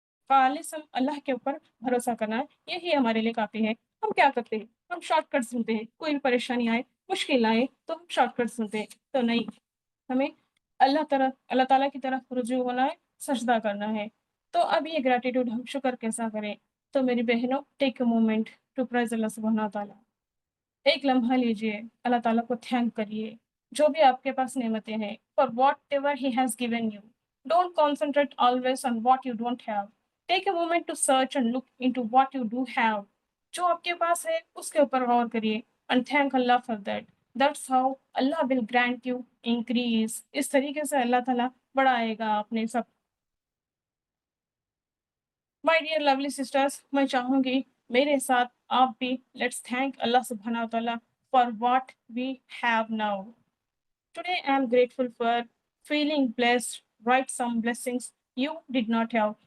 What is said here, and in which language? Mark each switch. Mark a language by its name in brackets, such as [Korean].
[Urdu] خالص ہم اللہ کے اوپر بھروسہ کرنا ہے، یہی ہمارے لیے کافی ہے۔ ہم کیا کرتے ہیں؟ ہم شارٹ کٹ سنتے ہیں، کوئی بھی پریشانی آئے، مشکل آئے تو ہم شارٹ کٹ سنتے ہیں، تو نہیں، ہمیں اللہ تعالیٰ کی طرف رجوع ہونا ہے، سجدہ کرنا ہے۔ تو اب یہ گریٹیٹیوڈ ہم شکر کیسا کریں؟ تو میری بہنوں، [English] Take a moment to praise اللہ سبحانہ تعالیٰ۔ [Urdu] ایک لمحہ لیجیے، اللہ تعالیٰ کو تھینک کریے جو بھی آپ کے پاس نعمتیں ہیں، [English] for whatever he has given you. Don't concentrate always on what you don't have. Take a moment to search and look into what you do have. [Urdu] جو آپ کے پاس ہے اس کے اوپر غور کریے [English] and thank Allah for that. That's how Allah will grant you increase. [Urdu] اس طریقے سے اللہ تعالیٰ بڑھائے گا اپنے سب. [English] My dear lovely sisters, [Urdu] میں چاہوں گی میرے ساتھ آپ بھی [English] let's thank Allah subhanahu wa ta'ala for what we have now. Today I am grateful for feeling blessed, write some blessings you did not have.